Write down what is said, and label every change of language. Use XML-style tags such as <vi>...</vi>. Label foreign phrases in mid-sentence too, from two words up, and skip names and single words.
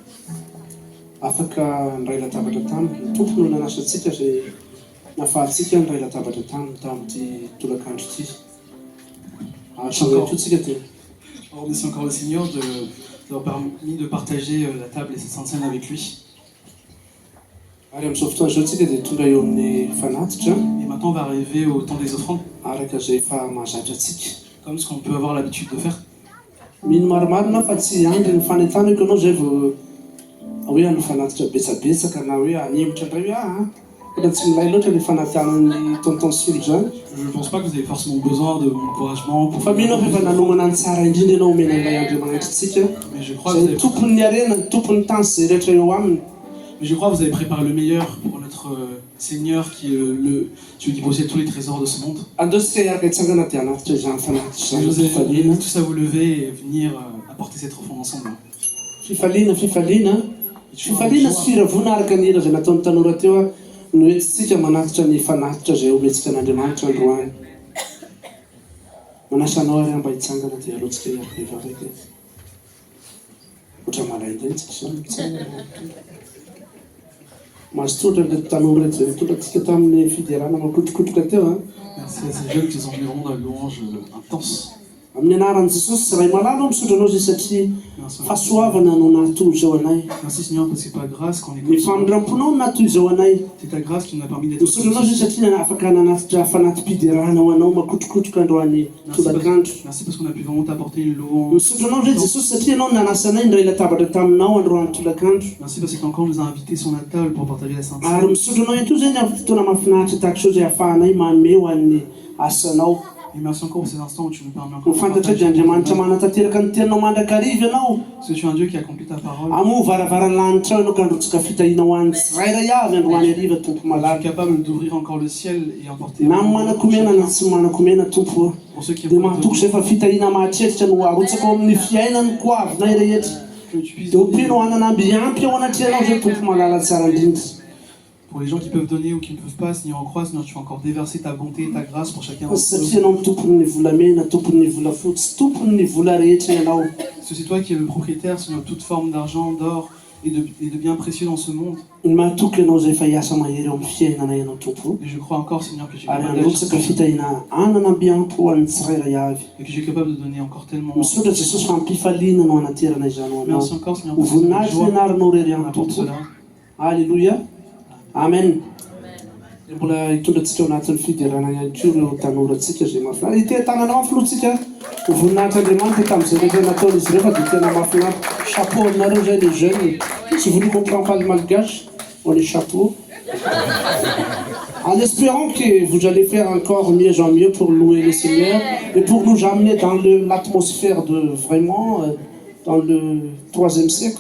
<mg>afaka ndray latabatra taminy ny tompo no nanasantsika zay nafahantsika ndray latabatra taminy tamin'ity tolakandro ity ato antsika tena.</mg> <fr>On remercie encore le Seigneur d'avoir permis de partager la table et cette Sainte Seine avec lui.</fr> <mg>Ary amin'izao fotoana izao antsika dia tonga eo amin'ny fanatitra</mg> <fr>Et maintenant, on va arriver au temps des offrandes,</fr> <mg>araka zay efa mahazatra antsika.</mg> <fr>comme ce qu'on peut avoir l'habitude de faire.</fr> <mg>Mino maromaro na fa tsy andry ny fanentanako ianao zay vao hoe anofanatitra betsabetsaka na hoe animotra indray hoe raha tsy milay loatra ny fanantanan'ny tonton Soul zany</mg> <fr>Je ne pense pas que vous avez forcément besoin de mon encouragement pour</fr> <mg>fa mino aho efa nanomana ny tsara indrindra ianao omena ilay andriamanitra</mg> <fr>mais je crois que vous</fr> <mg>zay</mg> <fr>avez,</fr> <mg>tompon'ny arena tompon'ny tany zay rehetra eo aminy</mg> <fr>mais je crois que vous avez préparé le meilleur pour notre Seigneur qui est celui qui possède tous les trésors de ce monde.</fr> <mg>andosika hiaraka hitsangana dia hanatitra izany fanatitra</mg> <fr>Et vous</fr> <mg>izany</mg> <fr>avez</fr> <mg>fifaliana</mg> <fr>tous à vous lever et venir apporter cette offrande ensemble.</fr> <mg>fifaliana sy firavona araka ny hira zay nataon'ny tanora teo a no etsitsika manatitra ny fanatitra zay omentsika an'andriamanitra androany manasanao ary mba hitsangana dia alohantsika hiaraka ivavaka oatra malaindaintsika zany mitsangana mahazo totra le tanora reto zay nitotratsika tamin'ny fiderana makotrokotroka teo a</mg> <fr>Merci à ces jeunes qui sont venus rendre la louange intense.</fr> <mg>amin'ny anaran'i jesosy sy ray malalo misotranao zay satria fahasoavana no nahatoy zao anay</mg> <fr>Merci Seigneur parce que c'est pas grâce qu'on est</fr> <mg>ny famindram-ponao no nahatoy zao anay</mg> <fr>c'est ta grâce qui nous a permis d'être</fr> <mg>misotranao zay satria afaka nanatitra fanatim-piderana ho anao makotrokotroka androany tolakandro</mg> <fr>Merci parce qu'on a pu vraiment t'apporter une louange.</fr> <mg>misotranao zay jesosy satria anao nanasanay ndray latabatra taminao androany tolakandro</mg> <fr>Merci parce que encore nous a invités sur la table pour partager la Sainte</fr> <mg>ary</mg> <fr>Seine.</fr> <mg>misotranao ihany koa zay ny amin'ny fotoana mahafinaritra tahaka zao zay ahafahanay manome ho an'ny asanao</mg> <fr>Et merci encore pour ces instants où tu nous permets encore</fr> <mg>ho</mg> <fr>de</fr> <mg>fantatra</mg> <fr>partager</fr> <mg>dia andriamanitra</mg> <fr>ton</fr> <mg>manatanteraka ny tenanao mandrakariva ianao</mg> <fr>Parce que tu es un Dieu qui accomplit ta parole.</fr> <mg>amo varavaran'ny lanitra ao ianao ka androtsika fitahina ho an'ny tsirairay avy androany ariva tompo</mg> <fr>Tu es</fr> <mg>malaky</mg> <fr>capable d'ouvrir encore le ciel et emporter.</fr> <mg>na amin'ny manakomena na tsy manakomena tompo</mg> <fr>Pour ceux qui</fr> <mg>dia</mg> <fr>ont</fr> <mg>mahatoko zay fa fitahina mahatreritra no arotsaka ao amin'ny fiainany koavinay rehetra</mg> <fr>que tu puisses</fr> <mg>dia</mg> <fr>donner.</fr> <mg>ompino hananampy ampy ao anatrianao zay tompo malala tsara indrindra</mg> <fr>Pour les gens qui peuvent donner ou qui ne peuvent pas, Seigneur, en croix, Seigneur, tu vas encore déverser ta bonté et ta grâce pour chacun d'entre</fr> <mg>satria</mg> <fr>eux.</fr> <mg>ianao tompony volamena tompony volafotsy tompony vola rehetra ianao</mg> <fr>Parce que c'est toi qui es le propriétaire, Seigneur, de toute forme d'argent, d'or et de biens précieux dans ce monde.</fr> <mg>ny mahatoky ianao zay fa hiasa mahery eo amin'ny fiainana ianao tompo</mg> <fr>Et je crois encore, Seigneur, que tu es</fr> <mg>ary</mg> <fr>capable</fr> <mg>androtsaka</mg> <fr>d'agir</fr> <mg>fitahina ananamby ampy ho an'ny tsirairay avy</mg> <fr>et que tu es capable de donner encore tellement.</fr> <mg>misotra jesosy fa mpifaliana no anaterana izany ho anao</mg> <fr>Merci encore, Seigneur,</fr> <mg>ho</mg> <fr>pour cette</fr> <mg>voninahitra</mg> <fr>joie.</fr> <mg>nianarinao rery</mg> <fr>On</fr> <mg>any</mg> <fr>apporte</fr> <mg>tompo</mg> <fr>cela.</fr> <mg>alleluia amen dia mbola hitondratsika ao anatin'ny fiderana ihany ko ireo tanorantsika zay mahafinaritra ite tanana mafilotsika ho voninahitra andriamanitra tamin'izay rehetra nataon'izy ireo fa dia tena mahafinaritra chapeau aminareo zay</mg> <fr>les jeunes si vous ne comprenez pas le malgache on est chapeau en espérant que vous allez faire encore mieux en mieux pour louer le Seigneur et pour nous amener dans l'atmosphère de vraiment dans le 3e siècle.</fr>